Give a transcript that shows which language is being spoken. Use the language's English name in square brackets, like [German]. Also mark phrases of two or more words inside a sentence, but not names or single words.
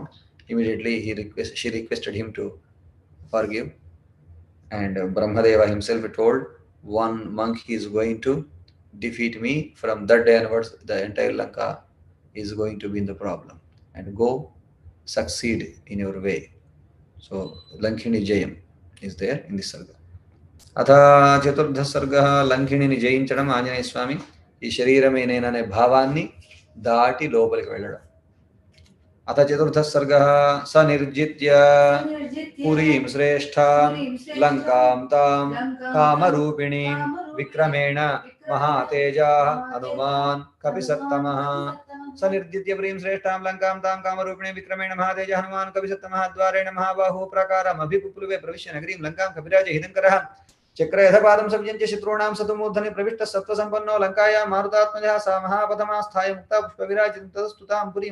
[English] Immediately she requested him to forgive, and Brahmadeva himself told, "One monk is going to defeat me. From that day onwards, the entire Lanka is going to be in the problem. And go succeed in your way." So Lankini Jayam is there in this sarga. [Sanskrit] అథ చతుర్థ సర్గ [Telugu] లంకిణిని జయించడం. ఆంజనేయ స్వామి ఈ శరీరమే నేననే భావాన్ని దాటి లోపలికి వెళ్ళడం. [Sanskrit] అథ చతుర్థ సర్గ స నిర్జిత్య పురీం శ్రేష్ఠాం లంకాం తాం కామరూపిణీం విక్రమేణ మహాతేజా హనుమాన్ కపిసత్తమః. स निर्जित्य प्रीं श्रेष्ठां लंकां तां कामरूपिणे विक्रमेण महातेज हनुमान् कपिसत्तमः द्वारेण महाबाहु प्राकारमभिपुप्लुवे प्रविश्य नगरीं लंकां कपिराज हितङ्करः चक्रयथपादं संयज्य शत्रूणां सतुमूर्धनि प्रविष्टः सत्त्वसम्पन्नो लङ्कायां मारुतात्मजः सा महापथमास्थाय मुक्ता पुष्पविराजितं ततस्तुतां पुरीं